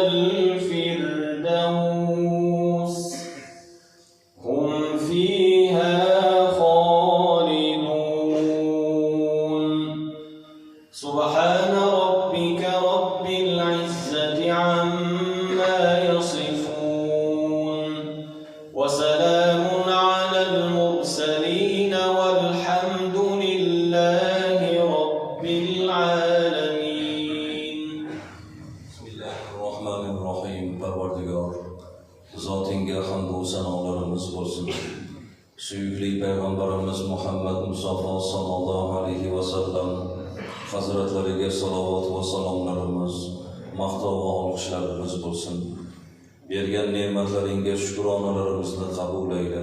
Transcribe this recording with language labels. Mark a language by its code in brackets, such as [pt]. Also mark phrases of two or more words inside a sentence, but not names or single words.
[ar] الفردوس هم فيها خالدون سبحان ربك رب العزة عما يصفون وسلام على المرسلين والحمد لله رب العالمين. بسم الله الرحمن الرحيم. [uz] Parvardigor, zotinga hamd va sanolarimiz bo'lsin. Suyukli payg'ambarimiz Muhammad Mustafa [ar] صلى الله عليه وسلم [uz] hazratlariga salovat va salomlarimiz, maqtov va olqishlarimiz bo'lsin. Bergan ne'matlaringga shukronalarimizni qabul ayla.